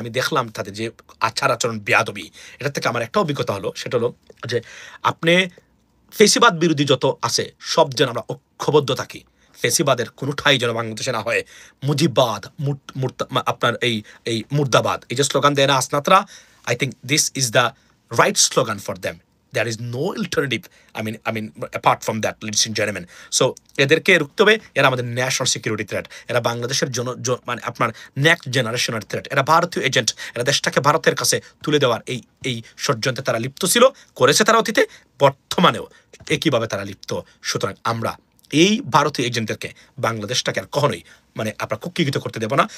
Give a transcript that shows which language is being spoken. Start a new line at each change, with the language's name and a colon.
Bangla: আমি দেখলাম তাদের যে আচরণ বেয়াদবি, এটা থেকে আমার একটা অভিজ্ঞতা হলো, সেটা হলো যে আপনি ফেসিবাদ বিরোধী যত আছে সব যেন আমরা ঐক্যবদ্ধ থাকি। ফেসিবাদের কোনো ঠাই যেন বাংলাদেশে না হয়। মুজিববাদ, আপনার এই মুর্দাবাদ, এই যে স্লোগান দেয় না আসনাতরা,
English: I think this is the right slogan for them. There is no alternative, I mean apart from that, ladies and gentlemen.
Bangla: So এদেরকে রুখতে হবে। এরা আমাদের ন্যাশনাল সিকিউরিটি থ্রেট, এরা বাংলাদেশের মানে আপনার নেক্সট জেনারেশনের থ্রেট, এরা ভারতীয় এজেন্ট, এরা দেশটাকে ভারতের কাছে তুলে দেওয়ার এই ষড়যন্ত্রে তারা লিপ্ত ছিল, করেছে তারা অতীতে, বর্তমানেও একইভাবে তারা লিপ্ত। সুতরাং আমরা এই ভারতীয় এজেন্টদেরকে বাংলাদেশটাকে আর কখনোই আপনার কুক্ষিগত করতে দেব না।